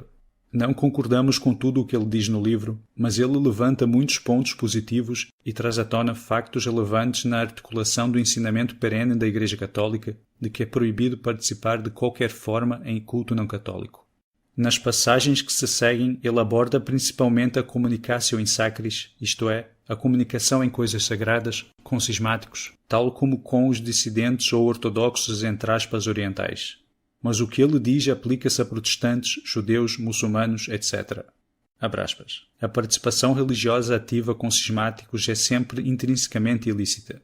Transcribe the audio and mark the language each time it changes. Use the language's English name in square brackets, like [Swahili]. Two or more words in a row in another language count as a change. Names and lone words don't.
[Portuguese] Não concordamos com tudo o que ele diz no livro, mas ele levanta muitos pontos positivos e traz à tona factos relevantes na articulação do ensinamento perene da Igreja Católica de que é proibido participar de qualquer forma em culto não católico. Nas passagens que se seguem, ele aborda principalmente a [Latin] comunicatio in sacris, [Portuguese] isto é, a comunicação em coisas sagradas, com cismáticos, tal como com os dissidentes ou ortodoxos entre aspas orientais. Mas o que ele diz aplica-se a protestantes, judeus, muçulmanos, etc. Abre aspas. A participação religiosa ativa com cismáticos é sempre intrinsecamente ilícita.